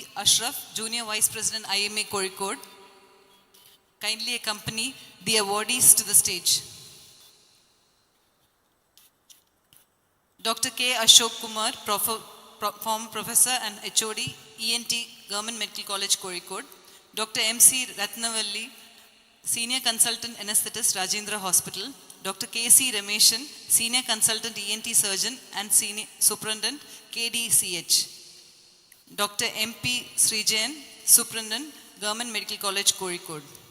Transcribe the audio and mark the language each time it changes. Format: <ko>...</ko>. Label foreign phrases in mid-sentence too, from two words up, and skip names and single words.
<en>Ashraf, Junior Vice President, IMA Kozhikode. Kindly accompany the awardees to the stage. Dr. K. Ashok Kumar, former Professor and HOD, ENT, Government Medical College, Kozhikode. Dr. M.C. Ratnavalli, Senior Consultant Anesthetist, Rajendra Hospital. Dr. K.C. Rameshan, Senior Consultant ENT Surgeon and Senior Superintendent, KDCH. Dr. M.P. Srijayan, Superintendent, Government Medical College, Kozhikode.</en>